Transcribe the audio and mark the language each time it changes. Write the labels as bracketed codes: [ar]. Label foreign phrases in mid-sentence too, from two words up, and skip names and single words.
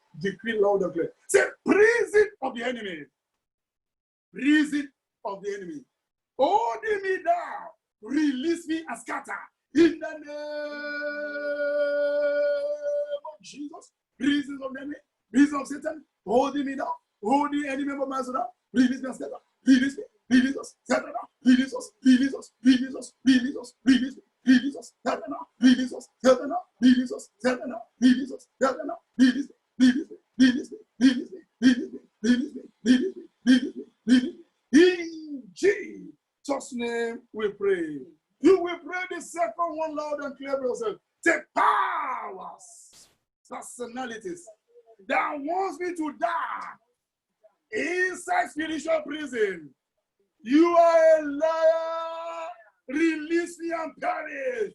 [en] Decree loud and clear. Say, prison of the enemy. Prison of the enemy. Hold me down. Release me and scatter. In the name of Jesus. Prison of the enemy. Prison of Satan. Hold me down. Hold the enemy of my soul. Release me and scatter. Release me. Release us. Scatter now. Release us. Release us. Release us. Release us. Release me. Release us. Scatter now. Release us. Scatter now. Release us. Scatter now. Release us. Scatter now. Release me. Release me. Release me. Release me. Release me. Release me. Release me. Release me. Release me. In Jesus' name we pray. You will pray the second one loud and clear for yourself. Take powers, personalities that wants me to die inside spiritual prison. You are a liar. Release me and perish.